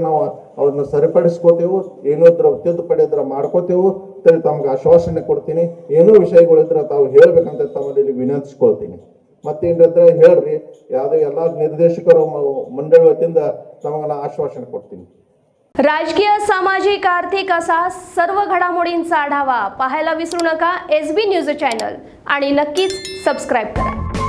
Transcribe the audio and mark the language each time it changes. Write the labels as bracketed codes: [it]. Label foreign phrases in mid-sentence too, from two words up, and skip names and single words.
[kn] ನಾವು ಅವ್ರನ್ನ ಸರಿಪಡಿಸ್ಕೋತೇವೆ. ಏನೋ ಇದ್ರ ತಿದ್ದುಪಡಿ ಇದ್ರೆ ಮಾಡ್ಕೋತೇವೆ ಅಂತೇಳಿ ತಮ್ಗೆ ಆಶ್ವಾಸನೆ ಕೊಡ್ತೀನಿ. ಏನೋ ವಿಷಯಗಳಿದ್ರೆ ತಾವು ಹೇಳ್ಬೇಕಂತ ತಮ್ಮಲ್ಲಿ ವಿನಂತಿಸ್ಕೊಳ್ತೀನಿ. ಮತ್ತೇನಿದ್ರೆ ಹೇಳ್ರಿ. ಯಾವುದೇ ಎಲ್ಲ ನಿರ್ದೇಶಕರು ಮಂಡಳಿ ವತಿಯಿಂದ ತಮಗೆ ನಾ ಆಶ್ವಾಸನೆ ಕೊಡ್ತೀನಿ. [mr] राजकीय, सामाजिक, आर्थिक असा सर्व घडामोडींचा आढावा पाहायला विसरू नका SB न्यूज चॅनल आणि नक्कीच सबस्क्राईब करा.